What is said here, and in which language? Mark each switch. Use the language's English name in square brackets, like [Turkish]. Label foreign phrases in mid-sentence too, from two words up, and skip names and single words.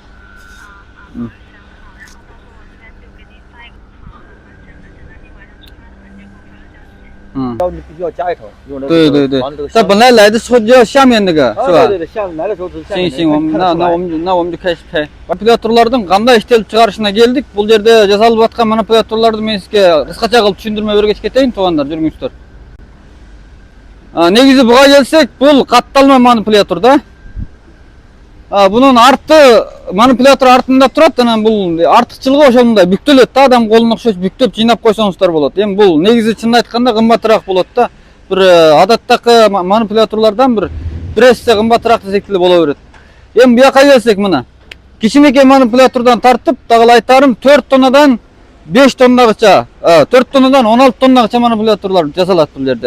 [Chinese] 行好，然后到时候我这边就给你发一个房子，等到你晚上出发的话，你就给我发个消息。嗯，你必须要加一头，用这个对对对防止这个，他本来来的时候就要下面那个，是吧？对对对，下来的时候只是下面行行，看得出来那我们就开始拍. [Kyrgyz] Манипуляторлордун кандай иштелип чыгарышына келдик. Бул жерде жасалып аткан манипуляторлорду мен сизге кыскача кылып түшүндүрмө бергечи кетейин, туугандар, жүрүңүздөр. Негизи буга келсек, бул катталма манипулятор да. Bunun manipulator артында турат, анан бул артыкчылыгы ошол мындай бүктөлөт да, адам колуна окшош бүктөп жыйнап койсоңуздар болот. Эми бул негизи чынын айтканда кымбатыраак болот да. Бир адаттагы манипуляторлордон бир эсе кымбатыраак десек деле боло берет. Эми буяка келсек мына. Кичинекей манипулятордон тартып, дагы айтарым 4 тоннадан 5 тоннагача, 4 тоннадан 16 тоннагача манипуляторлор жасалат бул жерде.